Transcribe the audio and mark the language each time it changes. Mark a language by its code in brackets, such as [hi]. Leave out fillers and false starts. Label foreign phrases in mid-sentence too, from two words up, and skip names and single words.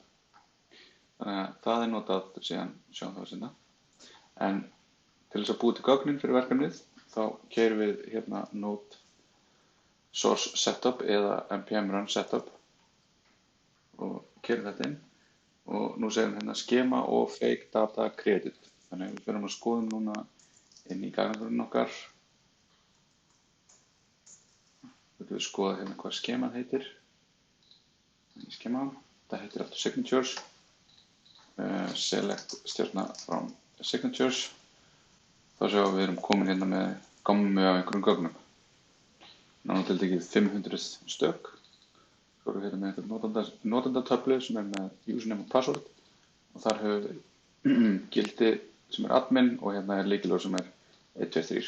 [is] Þannig að það er notað síðan sjáum það sinna. En til þess að búa til gögnin fyrir verkefnið þá keyrum við hérna [en] node source setup [is] eða [en] npm run setup [is] og keyrum þetta inn og nú segjum hérna schema og [en] fake data created. [is] Þannig að við fyrir að skoðum núna inn í gagnagrunninn okkar. Við skoða hérna hvað skeman heitir. Það heitir aftur signatures. Select stjörna [en] from signatures. [is] Þá sjáum við erum komin hérna með gammu af einhverjum gögnum. Nánar tiltekið 500 stök. Svo erum við hérna með einhvern notendatöflu sem er með username og password og þar höfum við gildi sem admin og hérna lykilorð sem 1, 2, 3.